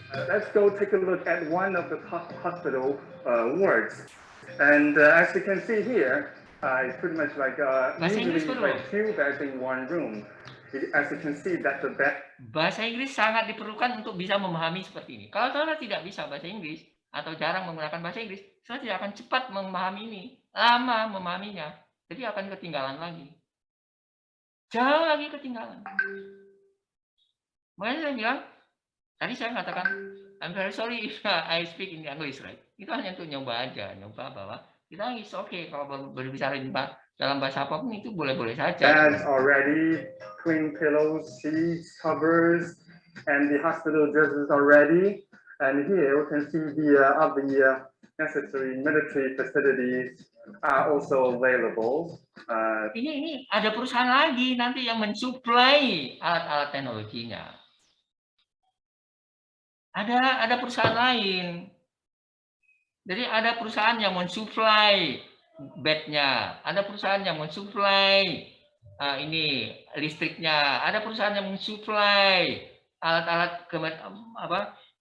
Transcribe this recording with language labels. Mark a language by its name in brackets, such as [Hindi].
[English] Let's go take a look at one of the hospital wards. And as you can see here, it's pretty much like usually like 2 beds in 1 room. As you can see that the bed. [Indonesian] Bahasa Inggris sangat diperlukan untuk bisa memahami seperti ini. Kalau saudara tidak bisa bahasa Inggris atau jarang menggunakan bahasa Inggris, saudara tidak akan cepat memahami ini, lama memahaminya, jadi akan ketinggalan lagi. Jauh lagi ketinggalan. Makanya saya bilang, tadi saya mengatakan, [English] I'm very sorry if I speak in English, right? [Indonesian] Itu hanya untuk nyoba aja, nyoba bahwa kita [English] is okay [Indonesian] kalau berbicara dalam bahasa apapun itu boleh-boleh saja. [English] Beds already, clean pillows, sheets, covers, and the hospital dresses already. And here we can see the necessary military facilities are also available. [Indonesian] Ini ada perusahaan lagi nanti yang mensuplai alat-alat teknologinya. Ada perusahaan lain. Jadi ada perusahaan yang mensuplai bednya, ada perusahaan yang mensuplai ini listriknya, ada perusahaan yang mensuplai alat-alat apa?